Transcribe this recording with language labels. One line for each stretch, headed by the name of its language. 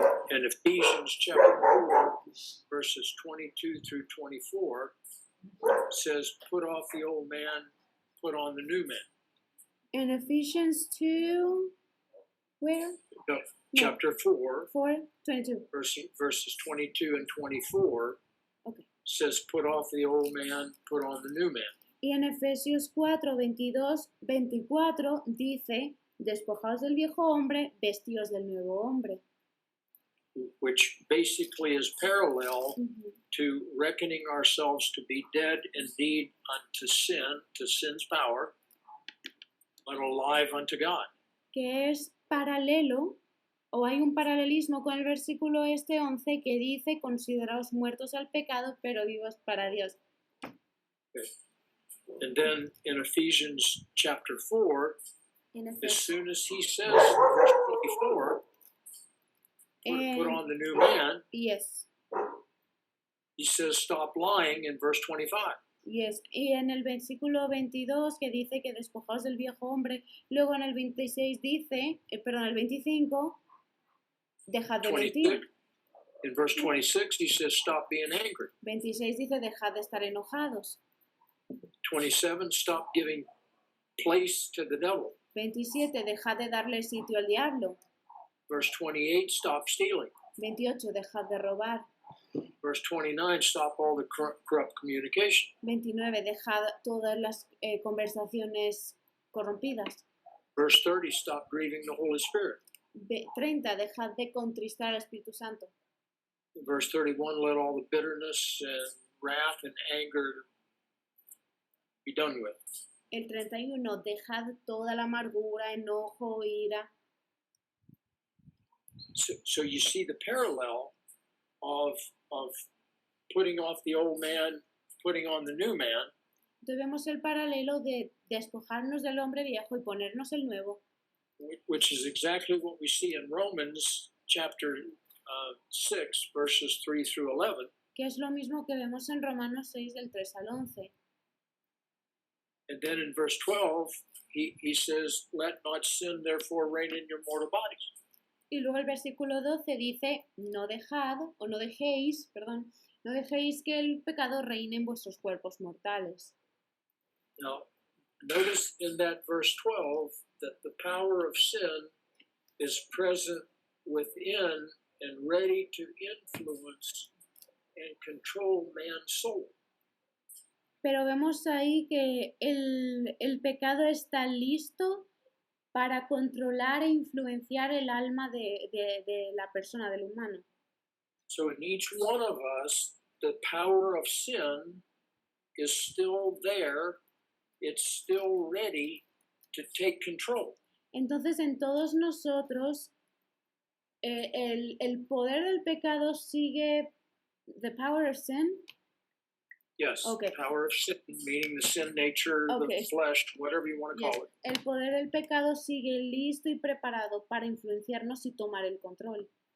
English: And Ephesians chapter 4, verses 22 through 24 says, put off the old man, put on the new man. In Ephesians 2, where? No, chapter 4, 22. Verses 22 and 24 okay. Says, put off the old man, put on the new man.
Spanish: Y en Efesios 4, 22, 24 dice, despojaos del viejo hombre, vestíos del nuevo hombre.
English: Which basically is parallel to reckoning ourselves to be dead indeed unto sin, to sin's power, but alive unto God.
Spanish: Que es paralelo, o hay un paralelismo con el versículo 11 que dice, consideraos muertos al pecado, pero vivos para Dios.
English: Okay. And then in Ephesians chapter 4, as soon as he says, verse 24, put on the new man, yes. He says, stop lying in verse 25. Yes.
Spanish: Y en el versículo 22 que dice que despojaos del viejo hombre, luego en el 26 dice, el 25, dejad de mentir.
English: In verse 26 he says, stop being angry.
Spanish: 26 dice, dejad de estar enojados.
English: 27, stop giving place to the devil.
Spanish: 27, dejad de darle sitio al diablo.
English: Verse 28, stop stealing.
Spanish: 28, dejad de robar.
English: Verse 29, stop all the corrupt communication.
Spanish: 29, dejad todas las conversaciones corrompidas.
English: Verse 30, stop grieving the Holy Spirit.
Spanish: 30, dejad de contristar al Espíritu Santo.
English: Verse 31, let all the bitterness and wrath and anger be done with.
Spanish: El 31, dejad toda la amargura, enojo, ira.
English: So you see the parallel of putting off the old man, putting on the new man.
Spanish: Entonces vemos el paralelo de despojarnos del hombre viejo y ponernos el nuevo.
English: Which is exactly what we see in Romans chapter 6, verses 3 through 11.
Spanish: Que es lo mismo que vemos en Romanos 6, del 3 al 11.
English: And then in verse 12, he says, let not sin therefore reign in your mortal bodies.
Spanish: Y luego el versículo 12 dice, no dejéis que el pecado reine en vuestros cuerpos mortales.
English: Now, notice in that verse 12 that the power of sin is present within and ready to influence and control man's soul.
Spanish: Pero vemos ahí que el pecado está listo para controlar e influenciar el alma de la persona, del humano.
English: So in each one of us, the power of sin is still there. It's still ready to take control.
Spanish: Entonces, en todos nosotros, el poder del pecado sigue,
English: the power of sin. Yes, okay. Power of sin, meaning the sin nature, okay. The flesh, whatever you want to call it.
Spanish: El poder del pecado sigue listo y preparado para influenciarnos y tomar el control.